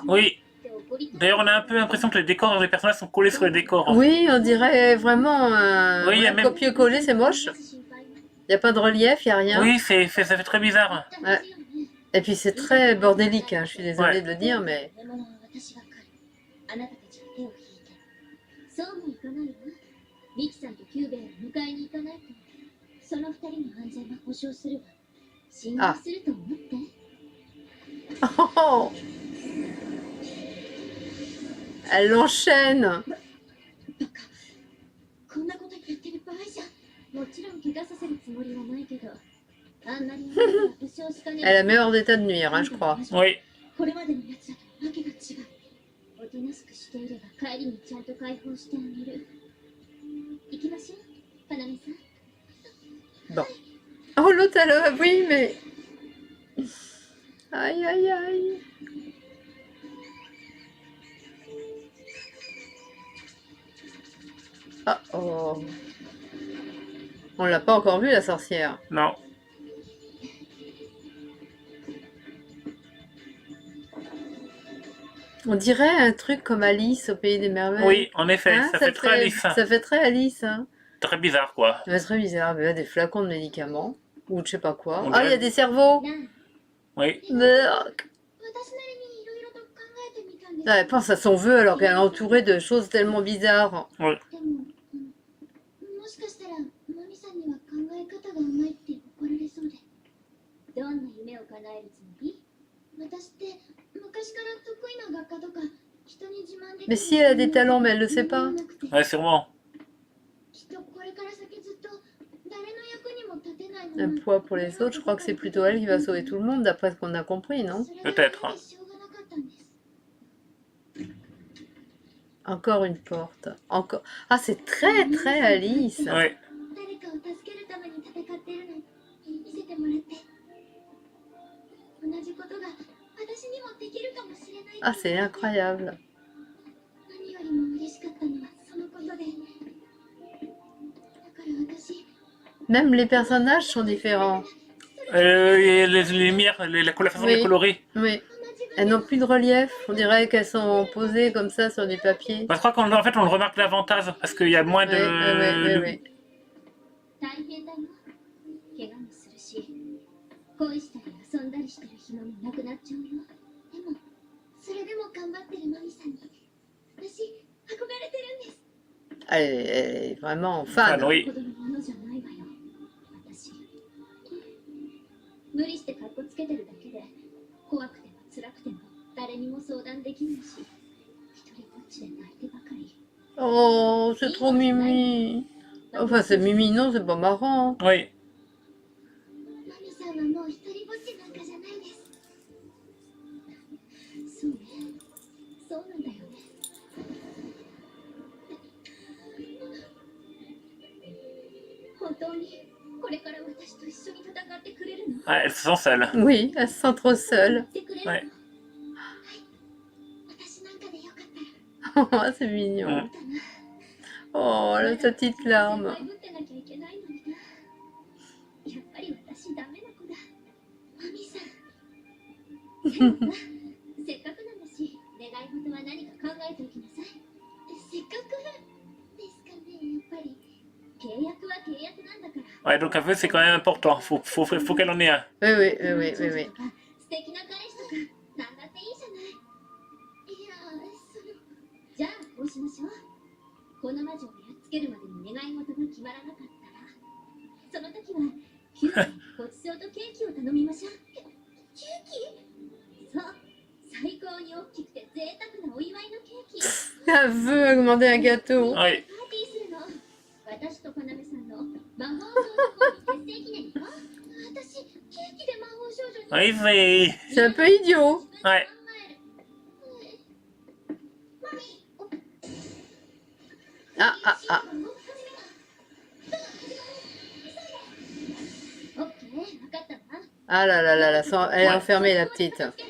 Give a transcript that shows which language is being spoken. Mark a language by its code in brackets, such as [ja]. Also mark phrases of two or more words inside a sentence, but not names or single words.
[fr] Oui. D'ailleurs, on a un peu l'impression que les décors des personnages sont collés sur les décors. Oui, on dirait vraiment un Oui, il y a même- copier-coller, c'est moche. Il n'y a pas de relief, il n'y a rien. Oui, ça fait très bizarre. Ouais. Et puis c'est très bordélique, hein. Je suis désolée Ouais. de le dire, mais... [ja] 獲物は私が狩る。あなたたちは手を引いて。そうもいかないわ。ミキさんとキューベイを迎えに行かないと、その二人の安全は保証するわ。信頼すると思って。 Oh. [fr] Elle l'enchaîne. [ja] こんなこと言ってる場合じゃ。もちろん怪我させるつもりはないけど。あんなに負傷しかね [fr] Elle a meilleur d'état de nuire, hein, je crois. Oui. [ja] これまでのやつらとわけが違う。おとなしくしていれば帰りにちゃんと解放してあげる。行きましょう、かなみさん。 [fr] Bon. Oh, l'autre, elle... Oui, mais... Aïe. Ah, oh. On l'a pas encore vue, la sorcière. Non. On dirait un truc comme Alice au Pays des Merveilles. Oui, en effet, Hein, ça fait très Alice. Ça fait très Alice, hein. Très bizarre, quoi. C'est très bizarre. Mais là, des flacons de médicaments. Ou je sais pas quoi. On Ah, il y a dirait- des cerveaux. [ja] なあ、 [fr] Oui. [ja] 私なりにいろいろと考えてみたんです。 [fr] Ah, elle pense à son vœu alors qu'elle est entourée de choses tellement bizarres. [ja] でも、もしかしたら、マミさんには考え方が甘いって怒られそうで。どんな夢を叶えるつもり？私って昔から得意な学科とか人に自慢できる。 [fr] Mais si elle a des talents, mais elle le sait pas. Ouais, sûrement. [ja] きっとこれから先ずっと誰の役にも立てないまま [fr] Un poids pour les autres, je crois que c'est plutôt elle qui va sauver tout le monde, d'après ce qu'on a compris, non? Peut-être. Encore une porte. Encore. Ah, c'est très, très Alice. Oui. [ja] 誰かを助けるために戦ってるの見せてもらって。同じ [fr] Ah, c'est incroyable. [ja] 何よりも嬉しかったのはそのことで。だから私、 [fr] Même les personnages sont différents. Et les lumières, la façon de les Oui. colorer. Oui. Elles n'ont plus de relief. On dirait qu'elles sont posées comme ça sur du papier. Bah, je crois qu'en fait, on le remarque davantage parce qu'il y a moins Oui, oui, de. oui, oui. [ja] 大変だよ。怪我もするし、恋したり遊んだりしてる暇もなくなっちゃうよ。でも、それでも頑張ってるマミさんに、私、憧れてるんです。 [fr] Elle est vraiment Ah, fan. oui. [ja] ほどのものじゃないわよ。私。無理してカッコつけてるだけで、怖くても辛くても誰にも相談できないし、一人ぼっちで泣いてばかり。 [fr] Oh, c'est trop mimi. Enfin, c'est mimi, non, c'est pas marrant. Oui. [ja] マミさんはもう一人ぼっちなんかじゃないです。そうね。そうなんだよね。本当にこれから私と一緒に戦ってくれるの？ [fr] Ouais, elles se sentent seules. Oui, elle se sent trop seule. [ja] 言ってくれるの？は [fr] Ouais. [ja] い。私なんかでよかったら。 [fr] Oh, c'est mignon. [ja] うん。 [fr] Oh, la petite larme. [ja] 先輩ぶってなきゃいけないのにな。やっぱり私ダメな子だ。マミさん。でもさ、せっかくなんだし、願い事は何か考えておきなさい。せっかくですかね、やっぱり。契約は契約なんだから。 [fr] Ouais, donc un peu, c'est quand même important. Faut qu'elle en ait un. Oui, oui, oui, oui, oui, oui. [ja] 素敵な彼氏とか、なんだっていいじゃない。いや、じゃあこうしましょう。この魔女をやっつけるまでに願い事が決まらなかったら、その時はキューにごちそうとケーキを頼みましょう。ケーキ？そう、最高に大きくて贅沢なお祝いのケーキ。 [fr] Elle veut demander un gâteau. Oui. [ja] パーティーするの。私とかなめさんの魔法少女コンビ結成記念よ。私、ケーキで魔法少女に。 [fr] Oui, c'est. C'est un peu idiot. Ouais. Ah, ah, ah. Ah là là là là, elle est enfermée, la petite.